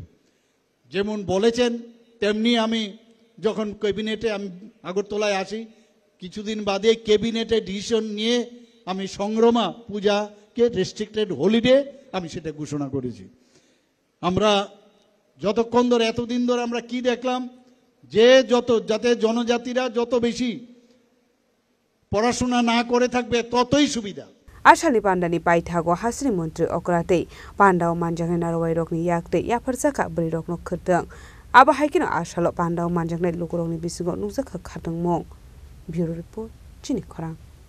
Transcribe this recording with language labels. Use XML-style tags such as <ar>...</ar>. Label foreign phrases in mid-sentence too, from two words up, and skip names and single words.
<bn>যেমন বলেছেন তেমনি আমি যখন ক্যাবিনেটে আমি আগরতলায় আসি কিছুদিন বাদে ক্যাবিনেটে ডিসিশন নিয়ে আমি সংগ্রামা পূজাকে</bn> <en>restricted holiday</en> <bn>আমি সেটা ঘোষণা করেছি আমরা যতক্ষণ ধরে এতদিন ধরে আমরা কি দেখলাম যে যাতে জনজাতিরা যত বেশি পড়াশোনা না করে থাকবে ততই সুবিধা</bn> <trp>Ashali pandani paithago hasri mantri okrate pandao manjangai narwai rokni yakte yafarsaka bri rokno khrdang aba haikino ashalo pandao manjangai lukurokni bisingo nukjaka khatang mong</trp> <en>bureau report</en> <trp>chini khorang</trp>